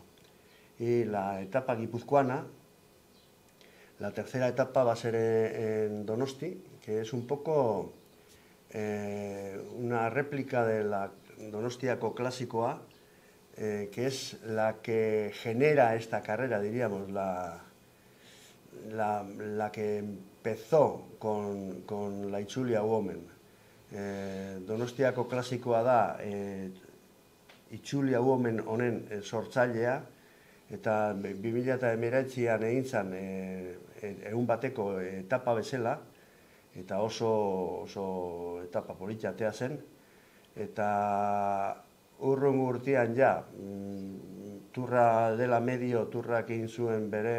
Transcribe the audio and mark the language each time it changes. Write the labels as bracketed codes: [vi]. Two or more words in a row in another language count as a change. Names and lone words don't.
[es] Y la etapa guipuzcoana, la tercera etapa va a ser en Donosti, que es un poco una réplica de la Donostiako Klasikoa, que es la que genera esta carrera, diríamos, la que empezó con la Itzulia Women. [eu] Donostiako Klasikoa da Itzulia Women honen sortzailea, eta 2019an egin zen egun bateko etapa bezala, eta oso etapa polita atea zen, eta urrungo urtean ja, turra dela medio, turrak egin zuen